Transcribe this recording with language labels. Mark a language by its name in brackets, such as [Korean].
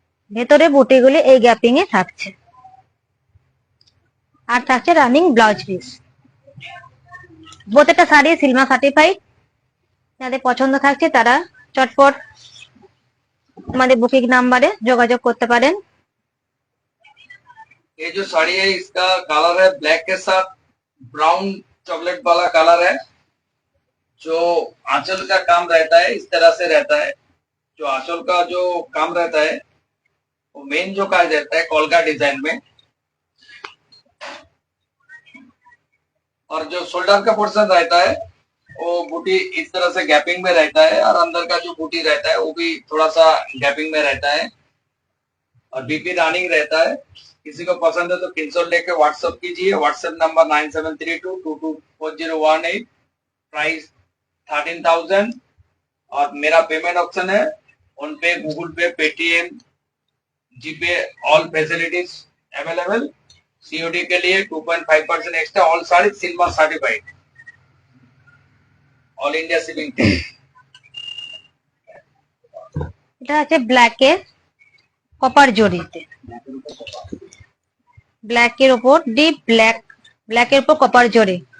[Bangla] ভেতরে বুটিগুলি এই গ্যাপিং এ থাকছে, আর থাকছে রানিং ব্লাউজ পিস। প্রত্যেকটা শাড়ি সিলমা সার্টিফাইড, যাদের পছন্দ থাকছে তারা চটপট আমাদের বুকিং নাম্বারে যোগাযোগ করতে পারেন। [Hindi] ये जो साड़ी है इसका कलर है ब्लैक के साथ ब्राउन चॉकलेट वाला कलर है। जो आंचल का काम रहता है इस तरह से रहता है, जो आंचल का जो काम रहता है वो मेन जो काज रहता है कोलका डिजाइन में, और जो शोल्डर का पोर्शन रहता है वो बूटी इस तरह से गैपिंग में रहता है, और अंदर का जो बूटी रहता है वो भी थोड़ा सा गैपिंग में रहता है। और बीपी रनिंग रहता है। किसी को पसंद है तो स्क्रीनशॉट लेके व्हाट्सएप कीजिए। WhatsApp number 9732224018, price 13,000। और मेरा पेमेंट ऑप्शन है फोन पे, गूगल पे, पेटीएम, जीपे, ऑल फैसिलिटीज अवेलेबल। सीओडी के लिए 2.5% extra. All sari silver certified, all India shipping. [Bangla] এটা আছে ব্ল্যাকের কপার জরিতে, ব্ল্যাকের উপর ডিপ ব্ল্যাক, ব্ল্যাকের উপর কপার জরি।